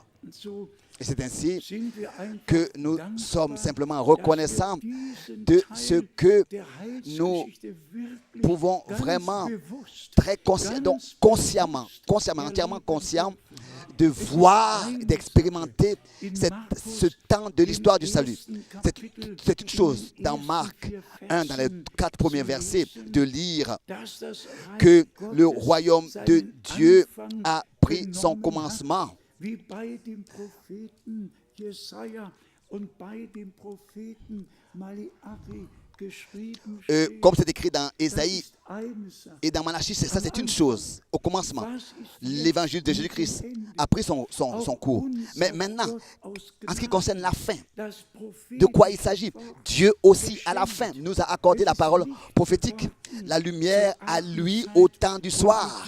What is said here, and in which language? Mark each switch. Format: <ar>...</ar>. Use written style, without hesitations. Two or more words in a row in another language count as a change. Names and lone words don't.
<fr>Et c'est ainsi que nous sommes simplement reconnaissants de ce que nous pouvons vraiment très consciemment, entièrement conscients de voir, d'expérimenter ce temps de l'histoire du salut. C'est une chose dans Marc 1, dans les 4 premiers versets, de lire que le royaume de Dieu a pris son commencement.</fr> <de>Wie bei dem Propheten Jesaja und bei dem Propheten Malachi geschrieben steht.</de> <fr>Comme c'est écrit dans Ésaïe et dans Malachie, ça c'est une chose. Au commencement, l'évangile de Jésus-Christ a pris son cours. Mais maintenant, en ce qui concerne la fin, de quoi il s'agit? Dieu aussi, à la fin, nous a accordé la parole prophétique, la lumière à lui au temps du soir.</fr>